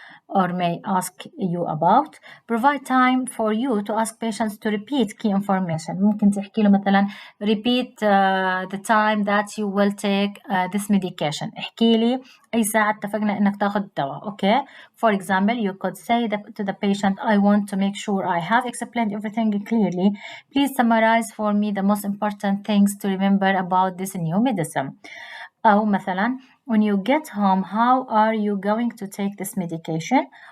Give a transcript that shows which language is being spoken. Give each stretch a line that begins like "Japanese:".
English: or may ask you about. Provide time for you to ask patients to repeat key information.
Arabic: ممكن تحكي له مثلا
English: repeat the time that you will take this medication.
Arabic: احكي لي أي ساعة اتفقنا إنك تاخذ الدواء.
English: Okay. For example, you could say to the patient, I want to make sure I have explained everything clearly. Please summarize for me the most important things to remember about this new medicine.
Arabic: أو مثلا,
English: when you get home, how are you going to take this medication?